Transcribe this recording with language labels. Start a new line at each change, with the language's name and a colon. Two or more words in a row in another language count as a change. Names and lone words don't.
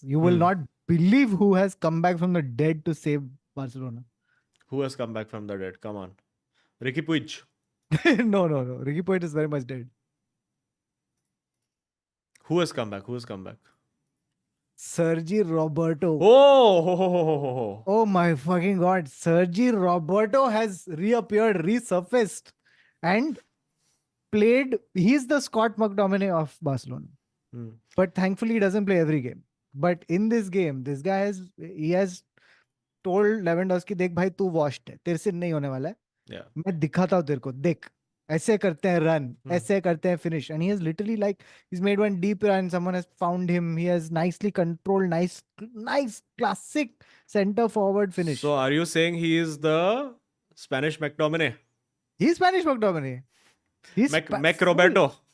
English: You will not believe who has come back from the dead to save Barcelona. Who has come back from the dead? Come on. Ricky Puig. No. Ricky Point is very much dead. Who has come back? Who has come back? Sergi Roberto. Oh, ho, ho, ho, ho, ho, ho. Oh my fucking god. Sergi Roberto has reappeared, resurfaced, and played. He's the Scott McTominay of Barcelona. Hmm. But thankfully, he doesn't play every game. But in this game, this guy has told Lewandowski,
Hindi: देख भाई तू washed है, तेरे से नहीं होने वाला है,
English: Yeah.
Hindi: मैं दिखाता हूँ तेरे को, देख ऐसे करते हैं
English: run,
Hindi: ऐसे करते हैं
English: finish, and he has literally like he's made one deep run, someone has found him, he has nicely controlled, nice classic center forward finish. So are you saying he is the Spanish McTominay? He's Spanish McTominay. He's Mac Roberto.